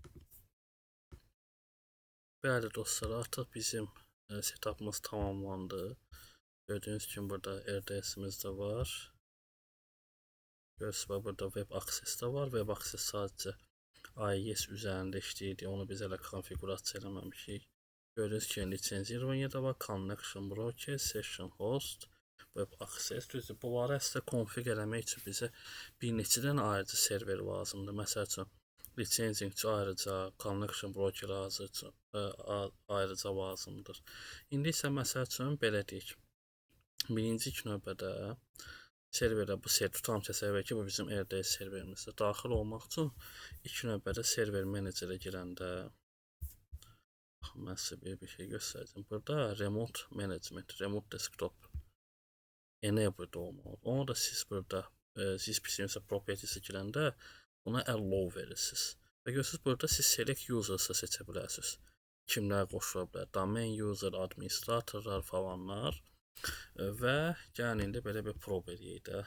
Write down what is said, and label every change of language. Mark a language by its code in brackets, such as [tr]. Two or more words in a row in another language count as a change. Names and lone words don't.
[az] Bəli dostlar, artıq bizim setupımız tamamlandı. Gördüyünüz kimi burada RDS-imiz də var. Görürsünüz, burada [en] web access [az] də var. [en] Web access [az] sadəcə IIS üzərində işləyirdi. Onu biz hələ konfigurasiya eləməmişik. Görürsünüz ki, lisenzirovание da var. [en] Connection broker, session host, web access. [az] Düzdür, bunları əslində konfig eləmək üçün bizə bir neçə dənə ayrıca server lazımdır. Məsəl üçün, licensing üçün ayrıca, [en] connection broker [az] ayrıca lazımdır. İndi isə məsəl üçün belə deyək. Birinci ilk növbədə serverə bu tutam təsəvvür ki, bu bizim RDS serverimizdir. Daxil olmaq üçün ilk növbədə server menecerə girəndə mən sizə bir şey göstərəcəm. Burada [en] remote management, remote desktop enabled [az] olmalı. Onu da siz burada ZSPC properties'e girəndə buna allow verirsiniz. Və görürsünüz burada siz [en] select users'ı [az] seçə bilərsiniz. Kimlər qoşula bilər? [en] Domain user, [az] administratorlar falanlar. Və gəlin indi belə bir probe eləyək də.